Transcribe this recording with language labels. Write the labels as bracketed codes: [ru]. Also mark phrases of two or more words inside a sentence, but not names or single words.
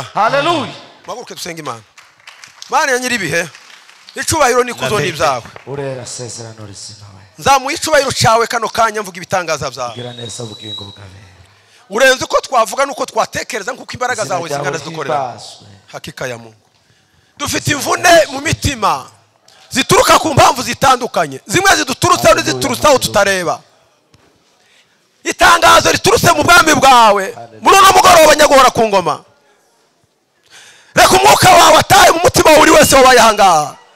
[rn] Haleluya. Maguruke dusenga Imana. Mana ya nyiribihe, icubahiro nikuzo n'ibyawe. Urera sezerano rizima we. Nzamuye icubahiro cyawe kano kanya mvuga ibitangaza byawe. Gira neza bugingo bwawe. Urenze uko twavuga nuko twatekereza nkuko imbaraga zawe zingana zidukorera. [sw] Hakika ya Mungu. [rn] Dufite imvune mu mitima zituruka ku mpamvu zitandukanye. Zimwe ziduturutse n'iziturutsaho tutareba. Itangazo riturutse mu bwami bwawe muri uno mugoroba nyaguhora ku ngoma. Reka umwuka wawe ataye mu mutima uri wese wabaye ahangaha.